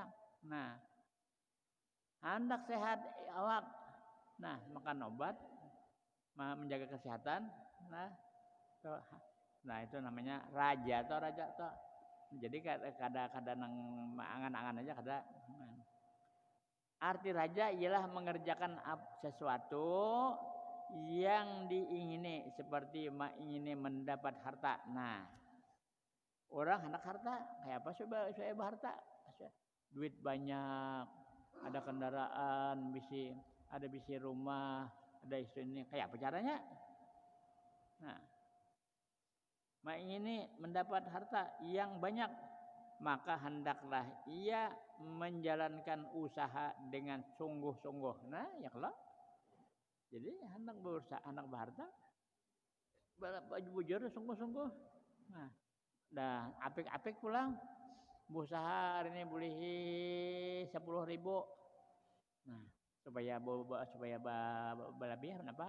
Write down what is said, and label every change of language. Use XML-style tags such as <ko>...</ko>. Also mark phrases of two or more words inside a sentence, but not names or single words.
<bjn>Nah, hendak sehat awak. Nah, makan obat, menjaga kesehatan. Nah, itu namanya raja atau. Jadi kada nang angan-angan aja kada.</bjn> <id>Arti raja ialah mengerjakan sesuatu yang diingini, seperti ingini mendapat harta.</id> <bjn>Nah, orang hendak harta, kayak apa supaya berharta? Duit banyak, ada kendaraan, ada rumah, ada istri, kayak apa caranya?</bjn> <id>Nah, ingini mendapat harta yang banyak, maka hendaklah ia menjalankan usaha dengan sungguh-sungguh.</id> <bjn>Nah, ya kalau jadi hendak berusaha, hendak berharta, bujur sungguh-sungguh. Nah, dah apik-apik pulang. Berusaha hari ini boleh 10.000. Nah, supaya berlebih kenapa?</bjn>